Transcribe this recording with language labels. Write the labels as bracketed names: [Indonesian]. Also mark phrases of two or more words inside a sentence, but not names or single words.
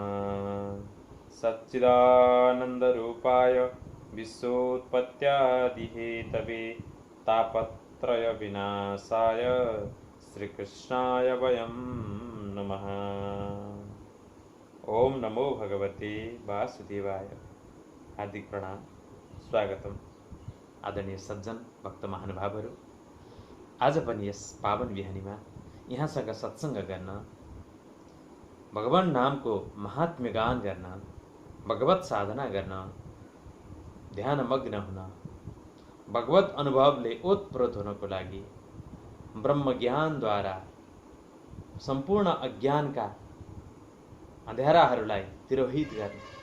[Sanskrit] सच्चिदानन्दरूपाय विश्वोत्पत्त्यादिहेतवे तापत्रय विनाशाय श्रीकृष्णाय वयं नमः। ओम नमो भगवते वासुदेवाय। [Nepali] हार्दिक प्रणाम, स्वागतम। आदरणीय सज्जन भक्त महानुभावहरू, आज पनि यस पावन बिहानीमा यहाँसँग सत्सङ्ग गर्न, भगवान नामको महात्म्य गान गर्न, भगवत साधना गर्न, ध्यानमग्न हुन, भगवत अनुभवले ओतप्रोत हुनको लागि, ब्रह्म ज्ञानद्वारा सम्पूर्ण अज्ञानका अँध्याराहरूलाई तिरोहित गर्ने,